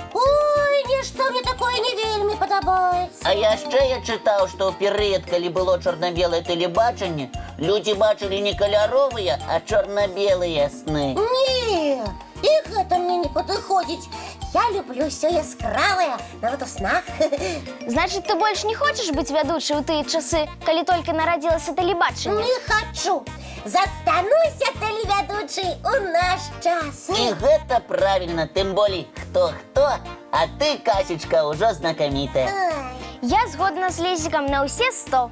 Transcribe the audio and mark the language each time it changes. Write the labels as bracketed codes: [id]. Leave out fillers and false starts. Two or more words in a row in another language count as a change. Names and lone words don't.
[be] Ой, нешта мне такое не вельмі падабаецца. А яшчэ я чытаў, што ў перыяд, калі было чорна-белае тэлебачанне, людзі бачылі не каляровыя, а чорна-белыя сны. Не, іх гэта мне не падыходзіць. Я люблю ўсё яскравае, нават у снах. [ru] Значит, ты больше не хочешь быть ведущей [be] у тыя часы, калі [ru] только народилася тэлебачанне? [be] Не хочу. Застануся тэлевядучай у наш час. І гэта правильно, тым болей хто-хто, а ты, Касечка, ўжо знакамітая. Ай, Я згодна з Лесікам на ўсе 100.